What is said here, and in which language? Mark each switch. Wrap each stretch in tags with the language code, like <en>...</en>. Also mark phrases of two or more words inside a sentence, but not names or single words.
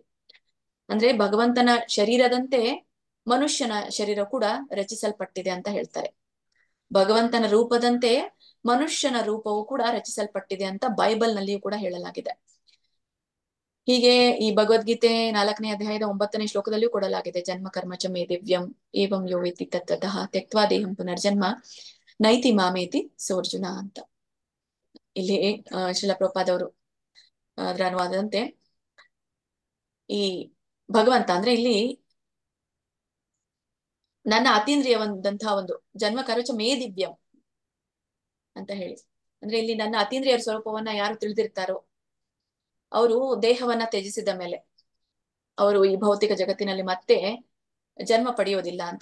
<kn>ಅಂದ್ರೆ ಭಗವಂತನ ಶರೀರದಂತೆ ಮನುಷ್ಯನ ಶರೀರ ಕೂಡ ರಚಿಸಲ್ಪಟ್ಟಿದೆ ಅಂತ ಹೇಳ್ತಾರೆ. ಭಗವಂತನ ರೂಪದಂತೆ ಮನುಷ್ಯನ ರೂಪವು ಕೂಡ ರಚಿಸಲ್ಪಟ್ಟಿದೆ ಅಂತ ಬೈಬಲ್ ನಲ್ಲಿಯೂ ಕೂಡ ಹೇಳಲಾಗಿದೆ. ಹೀಗೆ ಈ ಭಗವದ್ಗೀತೆ 4ನೇ ಅಧ್ಯಾಯದ 9ನೇ ಶ್ಲೋಕದಲ್ಲಿಯೂ ಕೊಡಲಾಗಿದೆ,</kn> <sa>ಜನ್ಮ ಕರ್ಮ ಚ ಮೇ ದಿವ್ಯಂ ಏವಂ ಯೋ ವೇತ್ತಿ ತತ್ವತಃ ತ್ಯಕ್ತ್ವಾ ದೇಹಂ ಪುನರ್ಜನ್ಮ ನೈತಿ ಮಾಮೇತಿ ಸೋರ್ಜುನ ಅಂತ.</sa> <kn>ಇಲ್ಲಿ ಶ್ರೀಲ ಪ್ರಭುಪಾದವರು ಅದರ ಅನುವಾದದಂತೆ ಈ ಭಗವಂತ ಅಂದ್ರೆ ಇಲ್ಲಿ ನನ್ನ ಅತೀಂದ್ರಿಯವಂತಹ ಒಂದು</kn> <sa>ಜನ್ಮ ಕರ್ಮ ಮೇ ದಿವ್ಯಂ</sa> <kn>ಅಂತ ಹೇಳಿ, ಅಂದ್ರೆ ಇಲ್ಲಿ ನನ್ನ ಅತೀಂದ್ರಿಯ ಸ್ವರೂಪವನ್ನ ಯಾರು ತಿಳಿದಿರ್ತಾರೋ ಅವರು ದೇಹವನ್ನ ತ್ಯಜಿಸಿದ ಮೇಲೆ ಅವರು ಈ ಭೌತಿಕ ಜಗತ್ತಿನಲ್ಲಿ ಮತ್ತೆ ಜನ್ಮ ಪಡೆಯೋದಿಲ್ಲ ಅಂತ.</kn>